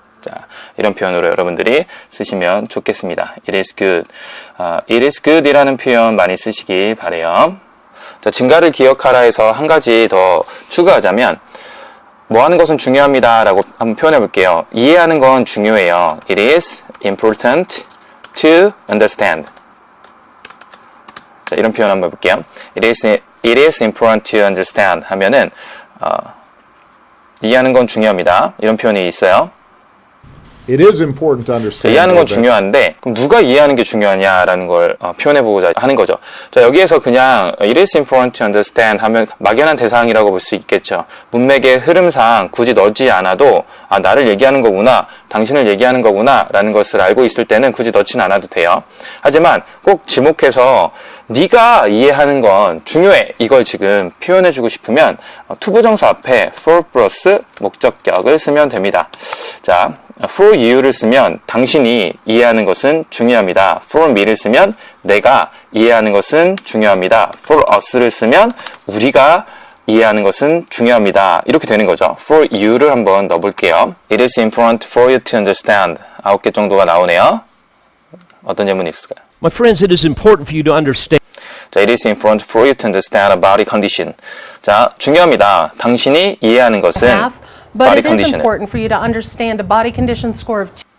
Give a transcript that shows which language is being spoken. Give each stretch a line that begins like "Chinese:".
Korean: 자, 이런 표현으로 여러분들이 쓰시면 좋겠습니다.
English: It is good. It is good
Korean: 이라는 표현 많이 쓰시기 바라요. 자, 증가를 기억하라 해서 한 가지 더 추가하자면 뭐 하는 것은 중요합니다 라고 한번 표현해 볼게요. 이해하는 건 중요해요.
English: It is important to understand.
Korean: 자, 이런 표현 한번 해볼게요.
English: It is important to understand
Korean: 하면은 이해하는 건 중요합니다. 이런 표현이 있어요.
English: It is important to
Korean: 자,
English: understand.
Korean: 이해하는 건 중요한데 그럼 누가 이해하는 게 중요하냐라는 걸 표현해보고자 하는 거죠. 자, 여기에서 그냥
English: It is important to understand
Korean: 하면 막연한 대상이라고 볼 수 있겠죠. 문맥의 흐름상 굳이 넣지 않아도 나를 얘기하는 거구나, 당신을 얘기하는 거구나 라는 것을 알고 있을 때는 굳이 넣지는 않아도 돼요. 하지만 꼭 지목해서 네가 이해하는 건 중요해 이걸 지금 표현해주고 싶으면 투부정사 앞에 for 플러스 목적격을 쓰면 됩니다. 자, for you를 쓰면 당신이 이해하는 것은 중요합니다. for me를 쓰면 내가 이해하는 것은 중요합니다. for us를 쓰면 우리가 이해하는 것은 중요합니다. 이렇게 되는 거죠. for you를 한번 넣어볼게요.
English: It is important for you to understand.
Korean: 9개 정도가 나오네요. 어떤 예문이 있을까요?
English: My friends, it is important for you to understand. 자, it is important for you to understand a body condition.
Korean: 자, 중요합니다. 당신이 이해하는 것은
English: But body it is condition. important for you to understand a body condition score of 2.